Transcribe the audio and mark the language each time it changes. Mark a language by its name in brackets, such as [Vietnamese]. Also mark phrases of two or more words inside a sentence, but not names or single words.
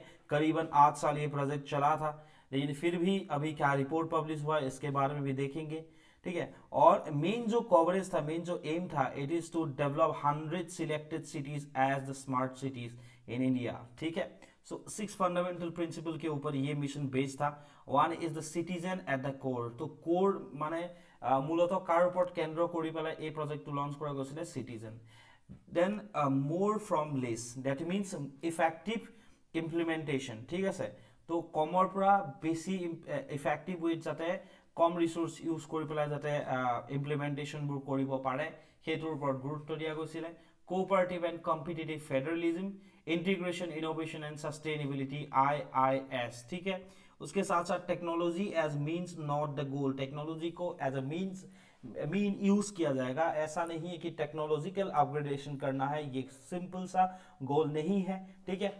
[Hindi] करीबन 8 साल ये प्रोजेक्ट चला था, लेकिन फिर भी अभी क्या रिपोर्ट पब्लिश हुआ इसके बारे में भी देखेंगे, ठीक है। और मेन जो कवरेज था, मेन जो एम था, [English] It is to develop 100 selected cities as the smart cities in India, [Hindi] ठीक है। सो 6 [English] fundamental principle [Hindi] के ऊपर ये मिशन बेस्ड था। [English] One is the citizen at the core. [Hindi] तो कोर माने [Assamese] মূলত কাৰ ওপৰত কেন্দ্ৰ কৰি পেলাই এই প্ৰজেক্টটো লঞ্চ কৰা গৈছিলে, চিটিজেন। [English] Then more from less, that means effective implementation, [Assamese] ঠিক আছে। তো কমৰ পৰা বেছি [English] effective way [Assamese] যাতে কম [English] resource use [Assamese] কৰি পেলাই যাতে ইমপ্লিমেণ্টেশ্যনবোৰ কৰিব পাৰে সেইটোৰ ওপৰত গুৰুত্ব দিয়া গৈছিলে। [English] Cooperative and competitive federalism, Integration innovation and sustainability IIS, [Hindi] ठीक है। उसके साथ साथ [English] technology as means not the goal. [Hindi] टेक्नोलॉजी को [English] as a mean [Hindi] यूज किया जाएगा, ऐसा नहीं है कि [English] technological upgradation [Hindi] करना है, ये सिंपल सा गोल नहीं है, ठीक है।